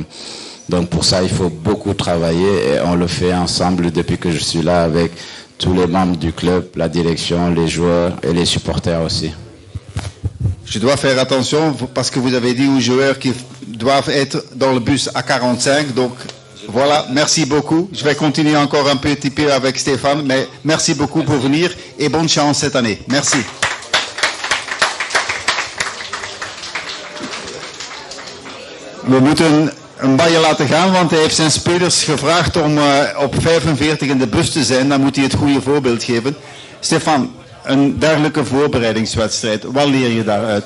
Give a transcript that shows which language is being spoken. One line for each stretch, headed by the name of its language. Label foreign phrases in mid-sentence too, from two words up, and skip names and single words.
French: Donc pour ça, il faut beaucoup travailler et on le fait ensemble depuis que je suis là avec tous les membres du club, la direction, les joueurs et les supporters aussi. Je dois faire attention parce que vous avez dit aux joueurs qu'ils doivent être dans le bus à 45. Donc voilà, merci beaucoup. Je vais continuer encore un petit peu avec Stéphane, mais merci beaucoup pour venir et bonne chance cette année. Merci.
Dutch: We moeten Mbaye laten gaan, want hij heeft zijn spelers gevraagd om op 45 in de bus te zijn. Dan moet hij het goede voorbeeld geven. Stefan, een dergelijke voorbereidingswedstrijd, wat leer je daaruit?